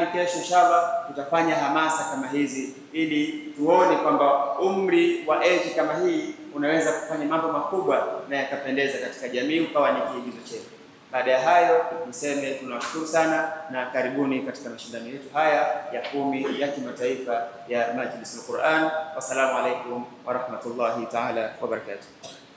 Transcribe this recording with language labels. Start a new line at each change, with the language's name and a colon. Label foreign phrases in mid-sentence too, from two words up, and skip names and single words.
Swahili: Kesho inshallah tutafanya hamasa kama hizi ili tuone kwamba umri wa age kama hii unaweza kufanya mambo makubwa na yakapendeza katika jamii, ukawa ni kiigizo chetu. Baada ya hayo niseme tunawashukuru sana na karibuni katika mashindano yetu haya ya 10 ya kimataifa ya Majlisul Quran.
Arabic: والسلام عليكم ورحمة الله تعالى وبركاته.